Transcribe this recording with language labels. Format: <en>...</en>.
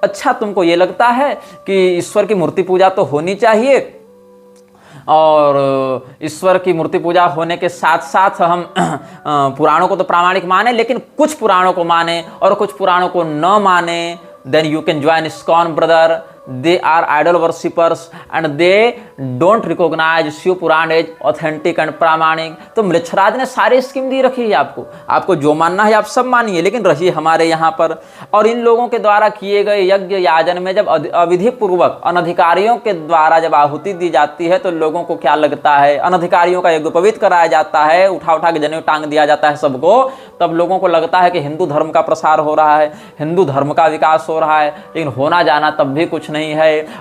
<hi>अच्छा तुमको ये लगता है कि ईश्वर की मूर्ति पूजा तो होनी चाहिए, और ईश्वर की मूर्ति पूजा होने के साथ साथ हम पुराणों को तो प्रामाणिक माने, लेकिन कुछ पुराणों को माने और कुछ पुराणों को न माने,</hi> <en>Then you can join ISKCON brother. They are idol worshippers and they don't recognize Shiv Puran as authentic and प्रामाणिक।</en> <hi>तो मृक्षराज ने सारी स्कीम दी रखी है आपको जो मानना है आप सब मानिए, लेकिन रहिए हमारे यहाँ पर। और इन लोगों के द्वारा किए गए यज्ञ याजन में जब अविधि पूर्वक अनधिकारियों के द्वारा जब आहुति दी जाती है, तो लोगों को क्या लगता है, अनधिकारियों का यज्ञ पवित्र कराया जाता है, उठा के जनेऊ टांग दिया जाता है सबको, तब लोगों को लगता है कि हिंदू धर्म का प्रसार हो रहा है, हिंदू धर्म का विकास हो रहा है, लेकिन होना जाना तब भी कुछ नहीं है।</hi>